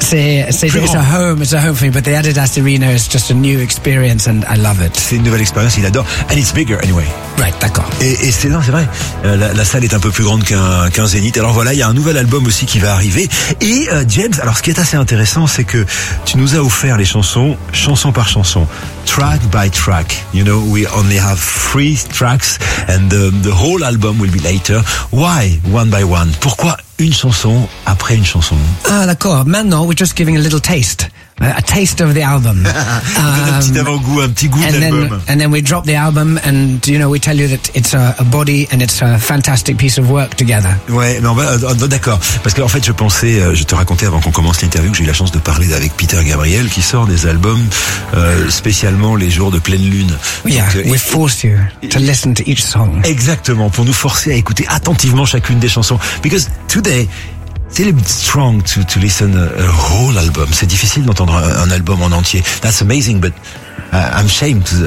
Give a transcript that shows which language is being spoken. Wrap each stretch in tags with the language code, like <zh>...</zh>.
<en>It's a home for me, but the Adidas Arena is just a new experience and I love it.</en> <fr>C'est une nouvelle expérience, il adore.</fr> <en>And it's bigger anyway.</en> <fr>Right, d'accord. Et c'est vrai, la salle est un peu plus grande qu'un Zénith. Alors voilà, il y a un nouvel album aussi qui va arriver. Et James, alors ce qui est assez intéressant, c'est que tu nous as offert les chansons, chanson par chanson,</fr> <en>track by track. You know, we only have 3 tracks and the whole album will be later. Why one by one?</en> <fr>Pourquoi une chanson après une chanson? Ah, d'accord.</fr> <en>Maintenant, we're just giving a little taste. A taste of the album.</en> <fr>un petit goût d'album.</fr> <en>And then we drop the album and, you know, we tell you that it's a body and it's a fantastic piece of work together.</en> <fr>Ouais, non, d'accord. Parce qu'en fait, je te racontais avant qu'on commence l'interview que j'ai eu la chance de parler avec Peter Gabriel qui sort des albums spécialement les jours de pleine lune.</fr> <en>We force you to listen to each song.</en> <fr>Exactement, pour nous forcer à écouter attentivement chacune des chansons.</fr> <en>Because today,</en> <fr>C'est</fr> <en>a bit strong to listen a whole album.</en> <fr>C'est difficile d'entendre un album en entier.</fr> <en>That's amazing, but I'm ashamed.</en>